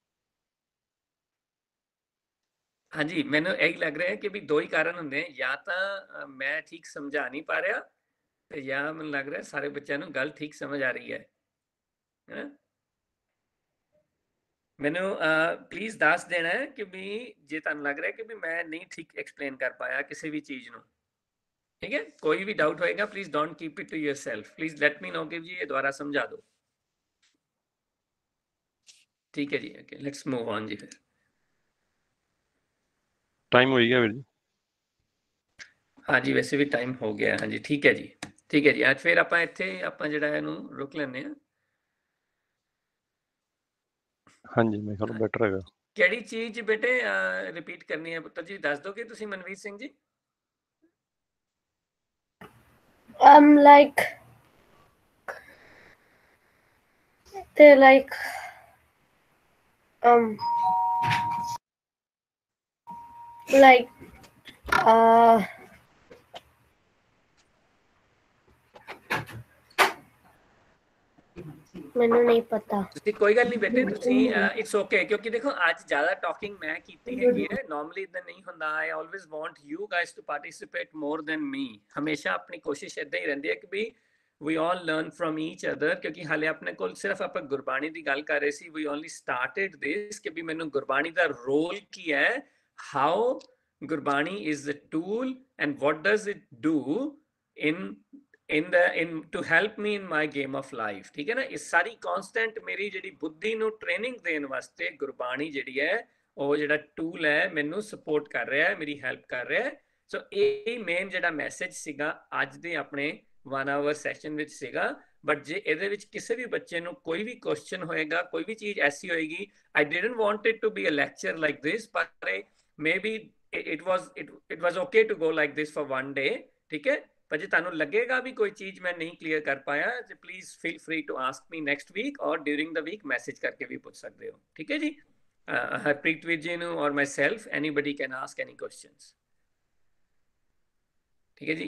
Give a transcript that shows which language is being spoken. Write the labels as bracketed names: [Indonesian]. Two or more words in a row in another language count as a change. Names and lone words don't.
[Punjabi] ਹਾਂਜੀ, ਮੈਨੂੰ ਇਹੀ ਲੱਗ ਰਿਹਾ ਕਿ ਵੀ ਦੋ ਹੀ ਕਾਰਨ ਹੁੰਦੇ, ਜਾਂ ਤਾਂ ਮੈਂ ਠੀਕ ਸਮਝਾ ਨਹੀਂ ਪਾ ਰਿਹਾ ਤੇ ਜਾਂ ਮੈਨੂੰ ਲੱਗ ਰਿਹਾ ਸਾਰੇ ਬੱਚਿਆਂ ਨੂੰ ਗੱਲ ਠੀਕ ਸਮਝ ਆ ਰਹੀ ਹੈ। ਮੈਨੂੰ ਪਲੀਜ਼ ਦੱਸ ਦੇਣਾ ਹੈ ਕਿ ਵੀ ਜੇ ਤੁਹਾਨੂੰ ਲੱਗ ਰਿਹਾ ਕਿ ਵੀ ਮੈਂ ਨਹੀਂ ਠੀਕ ਐਕਸਪਲੇਨ ਕਰ ਪਾਇਆ ਕਿਸੇ ਵੀ ਚੀਜ਼ ਨੂੰ, ਠੀਕ ਹੈ। ਕੋਈ ਵੀ ਡਾਊਟ ਹੋਏਗਾ [English] please don't keep it to yourself, please let me know [Punjabi] ਕਿ ਜੀ ਯੇ ਦੁਬਾਰਾ ਸਮਝਾ ਦੋ, ਠੀਕ ਹੈ ਜੀ। [English] okay let's move on [Punjabi] ਜੀ। ਫਿਰ ਟਾਈਮ ਹੋ ਗਿਆ ਵੀਰ ਜੀ? ਹਾਂ ਜੀ ਵੈਸੇ ਵੀ ਟਾਈਮ ਹੋ ਗਿਆ, ਹਾਂ ਜੀ ਠੀਕ ਹੈ ਜੀ, ਠੀਕ ਹੈ ਜੀ। ਅੱਜ ਫਿਰ ਆਪਾਂ ਇੱਥੇ ਆਪਾਂ ਜਿਹੜਾ ਇਹਨੂੰ ਰੁਕ ਲੈਂਦੇ ਆ। ਹਾਂਜੀ ਮੈਂ ਖਿਆਲ ਬੈਟਰ ਹੈਗਾ। ਕਿਹੜੀ ਚੀਜ਼ ਬੇਟੇ ਰਿਪੀਟ ਕਰਨੀ ਹੈ ਪੁੱਤਰ ਜੀ, ਦੱਸ ਦੋਗੇ ਤੁਸੀਂ ਮਨਵੀਰ ਸਿੰਘ ਜੀ? [English] Like they're like [Punjabi] ਮੈਨੂੰ ਨਹੀਂ ਪਤਾ। ਤੁਸੀਂ ਕੋਈ ਗੱਲ ਨਹੀਂ ਬੇਟੇ, ਤੁਸੀਂ [English] it's okay, [Punjabi] ਕਿਉਂਕਿ ਦੇਖੋ ਅੱਜ ਜ਼ਿਆਦਾ ਟਾਕਿੰਗ ਮੈਂ ਕੀਤੀ ਹੈਗੀ ਹੈ, ਨਾਰਮਲੀ ਇਦਾਂ ਨਹੀਂ ਹੁੰਦਾ। [English] I always want you guys to participate more than me. [Punjabi] ਹਮੇਸ਼ਾ ਆਪਣੀ ਕੋਸ਼ਿਸ਼ ਇਦਾਂ ਹੀ ਰਹਿੰਦੀ ਹੈ ਕਿ ਵੀ [English] we all learn from each other, [Punjabi] ਕਿਉਂਕਿ ਹਾਲੇ ਆਪਣੇ ਕੋਲ ਸਿਰਫ ਆਪਾਂ ਗੁਰਬਾਣੀ ਦੀ ਗੱਲ ਕਰ ਰਹੇ ਸੀ। [English] we only started this [Punjabi] ਕਿ ਵੀ ਮੈਨੂੰ ਗੁਰਬਾਣੀ ਦਾ ਰੋਲ ਕੀ ਹੈ, [English] how ਗੁਰਬਾਣੀ is the tool and what does it do to help me in my game of life, [Punjabi] ਠੀਕ ਹੈ ਨਾ। ਇਸ ਸਾਰੀ ਕਨਸਟੈਂਟ ਮੇਰੀ ਜਿਹੜੀ ਬੁੱਧੀ ਨੂੰ ਟ੍ਰੇਨਿੰਗ ਦੇਣ ਵਾਸਤੇ ਗੁਰਬਾਣੀ ਜਿਹੜੀ ਹੈ ਉਹ ਜਿਹੜਾ ਟੂਲ ਹੈ ਮੈਨੂੰ ਸਪੋਰਟ ਕਰ ਰਿਹਾ ਹੈ, ਮੇਰੀ ਹੈਲਪ ਕਰ ਰਿਹਾ ਹੈ। ਸੋ ਇਹ ਮੇਨ ਜਿਹੜਾ ਮੈਸੇਜ ਸੀਗਾ ਅੱਜ ਦੇ ਆਪਣੇ 1 [English] hour session [Punjabi] ਵਿੱਚ ਸੀਗਾ। ਬਟ ਜੇ ਇਹਦੇ ਵਿੱਚ ਕਿਸੇ ਵੀ ਬੱਚੇ ਨੂੰ ਕੋਈ ਵੀ ਕੁਐਸਚਨ ਹੋਏਗਾ, ਕੋਈ ਵੀ ਚੀਜ਼ ਐਸੀ ਹੋਏਗੀ, [English] I didn't want it to be a lecture like this, but maybe it was okay to go like this for one day, [Punjabi] ਠੀਕ ਹੈ। ਪਰ ਜੇ ਤੁਹਾਨੂੰ ਲੱਗੇਗਾ ਵੀ ਕੋਈ ਚੀਜ਼ ਮੈਂ ਨਹੀਂ ਕਲੀਅਰ ਕਰ ਪਾਇਆ, ਤੇ [English] please feel free to ask me next week or during the week [Punjabi] ਮੈਸੇਜ ਕਰਕੇ ਵੀ ਪੁੱਛ ਸਕਦੇ ਹੋ, ਠੀਕ ਹੈ ਜੀ। ਹਰਪ੍ਰੀਤ ਵੀਰ ਜੀ ਨੂੰ ਔਰ [English] myself, anybody can ask any questions, [Punjabi] ਠੀਕ ਹੈ ਜੀ।